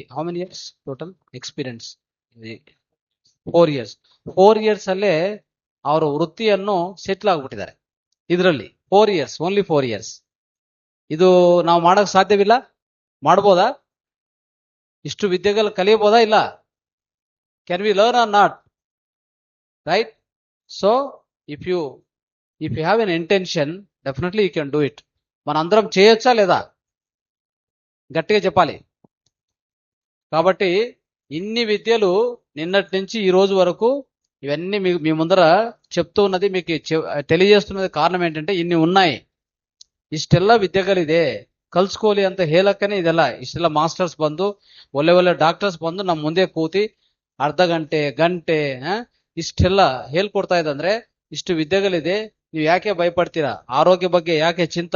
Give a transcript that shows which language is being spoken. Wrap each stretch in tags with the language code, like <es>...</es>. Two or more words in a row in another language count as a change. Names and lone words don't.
<en>How many years total experience? 4 years.</en> <kn>4 years ಅಲ್ಲೇ ಅವರ ವೃತ್ತಿಯನ್ನು ಸೆಟ್ಲ್ ಆಗ್ಬಿಟ್ಟಿದ್ದಾರೆ. ಇದರಲ್ಲಿ 4 years,</kn> <en>only 4 years.</en> <kn>ಇದು ನಾವು ಮಾಡಕ್ ಸಾಧ್ಯವಿಲ್ಲ? ಮಾಡ್ಬೋದಾ? ಇಷ್ಟು ವಿದ್ಯೆಗಳು ಕಲಿಯಬಹುದಾ? ಇಲ್ಲ.</kn> <en>Can we learn or not? Right? So if you have an intention, definitely you can do it.</en> <te>మనందరం చేయొచ్చా లేదా? గట్టిగా చెప్పాలి. కాబట్టి ఇన్ని విద్యలు నిన్నటి నుంచి ఈ రోజు వరకు ఇవన్నీ మీ ముందర చెప్తూ ఉన్నది మీకు తెలియజేస్తున్నది కారణం ఏంటంటే ఇన్ని ఉన్నాయి.</te> <kn>ಇಷ್ಟೆಲ್ಲ ವಿದ್ಯೆಗಳಿದೆ, ಕಲ್ಸ್ಕೊಳ್ಳಿ ಅಂತ ಹೇಳಕ್ಕನೆ ಇದೆಲ್ಲ. ಇಷ್ಟೆಲ್ಲ ಮಾಸ್ಟರ್ಸ್ ಬಂದು ಒಳ್ಳೆ ಡಾಕ್ಟರ್ಸ್ ಬಂದು ನಮ್ಮ ಮುಂದೆ ಕೂತಿ ಅರ್ಧ ಗಂಟೆ ಇಷ್ಟೆಲ್ಲ ಹೇಳ್ಕೊಡ್ತಾ ಇದಂದ್ರೆ ಇಷ್ಟು ವಿದ್ಯೆಗಳಿದೆ. ನೀವು ಯಾಕೆ ಭಯಪಡ್ತೀರಾ? ಆರೋಗ್ಯ ಬಗ್ಗೆ ಯಾಕೆ ಚಿಂತ?</kn>